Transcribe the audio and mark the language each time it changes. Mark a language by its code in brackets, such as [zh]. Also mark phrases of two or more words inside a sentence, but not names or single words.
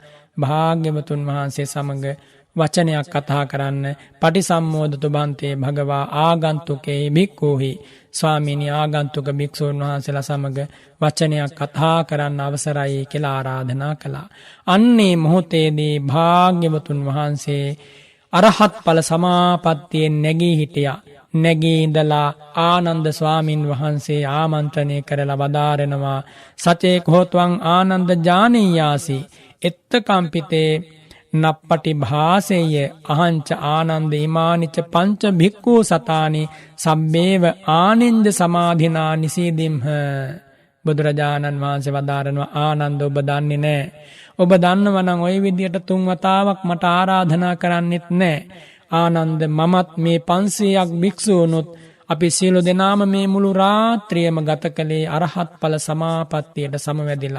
[si] භාග්‍යවතුන් වහන්සේ සමග වචනයක් කතා කරන්න [pi] පටිසම්මෝදතු බන්තේ භගවා ආගන්තුකේ භික්ඛූහි [si] ස්වාමීනි ආගන්තුක භික්ෂූන් වහන්සේලා සමග වචනයක් කතා කරන්න අවසරයි කියලා ආරාධනා කළා. අන්නේ මොහොතේදී භාග්‍යවතුන් වහන්සේ අරහත් ඵල සමාපත්තියෙන් නැගී හිටියා. නැගී ඉඳලා ආනන්ද ස්වාමින් වහන්සේ ආමන්ත්‍රණය කරලා වදාරනවා [pi] සචේ කෝත්වං ආනන්ද ජානීයාසි එත්තකම්පිතේ නප්පටි භාසෙය අහංච ආනන්ද ඉමානිච පංච භික්ඛු සතානි සබ්බේව ආනින්ද සමාධිනා නිසීදිම්හ. [si] බුදුරජාණන් වහන්සේ වදාරනවා ආනන්ද ඔබ දන්නේ නැහැ. ඔබ දන්නවා නම් ওই විදියට 3 වතාවක් මට ආරාධනා කරන්නෙත් නැහැ. ආනන්ද මමත් මේ 500ක් භික්ෂූනුත් අපි සියලු දෙනාම මේ මුළු රාත්‍රියම ගත කළේ අරහත් ඵල සමාපත්තියට සමවැදිලා.